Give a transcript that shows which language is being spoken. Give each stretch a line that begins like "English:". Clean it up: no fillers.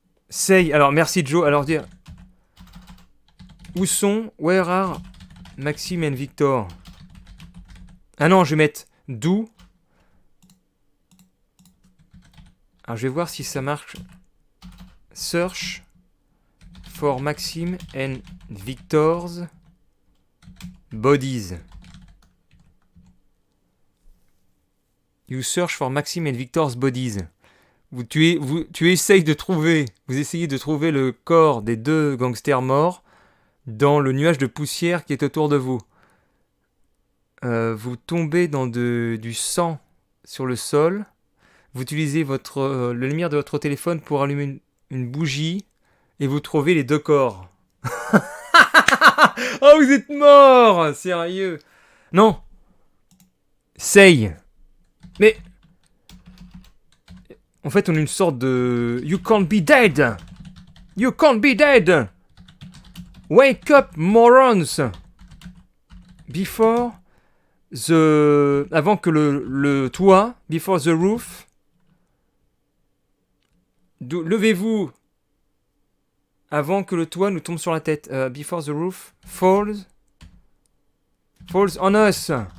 French: Say, alors merci Joe. Alors dire où sont,
English: where are Maxime and Victor?
French: Ah non, je vais mettre do. Alors je vais voir si ça marche.
English: Search for Maxime and Victor's bodies. You search for Maxime and Victor's bodies.
French: Tu essayes de trouver, vous essayez de trouver le corps des deux gangsters morts dans le nuage de poussière qui est autour de vous. Vous tombez dans du sang sur le sol. Vous utilisez la lumière de votre téléphone pour allumer une bougie et vous trouvez les deux corps. Oh, vous êtes morts! Sérieux? Non. Say. Mais... En fait, on a une sorte de...
English: You can't be dead! You can't be dead! Wake up, morons! Before the...
French: Avant que le toit...
English: Before the roof...
French: Levez-vous! Avant que le toit nous tombe sur la tête.
English: Before the roof falls on us!